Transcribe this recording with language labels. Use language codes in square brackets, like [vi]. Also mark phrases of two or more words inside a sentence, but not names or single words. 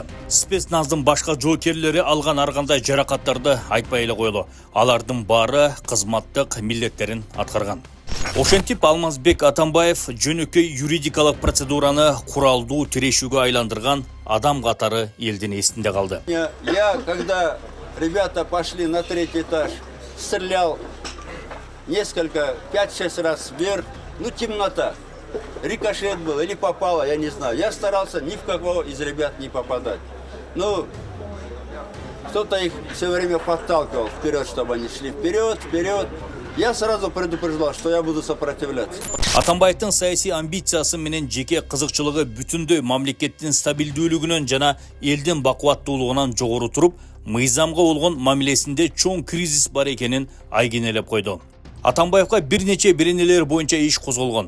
[ky] Спецназдын башка жоокерлери алган ар кандай жаракаттарды айтпай эле коелу. Алардын баары кызматтык милдеттерин аткарган. Ошентип Алмазбек Атамбаев жөнөкөй юридикалык процедураны куралдуу тирешүүгө айландырган адам катары элдин эсинде калды. [ru] Я, когда ребята пошли на 3-й этаж, стрелял несколько, 5-6 раз вверх, темнота. Рикошет был или попало, я не знаю. Я старался ни в кого из ребят не попадать. Кто-то их все время подталкивал вперед, чтобы они шли вперед. Я сразу предупреждал, что я буду сопротивляться. [ky] Атамбаевдин саясий амбициясы менен жеке кызыкчылыгы бүтүндөй мамлекеттин стабилдүүлүгүнөн жана элдин бакубаттуулугунан жогору туруп, мыйзамга болгон мамилесинде чоң кризис бар экенин айгинелеп койду. Атамбаевга бир нече беренелер боюнча иш козголгон.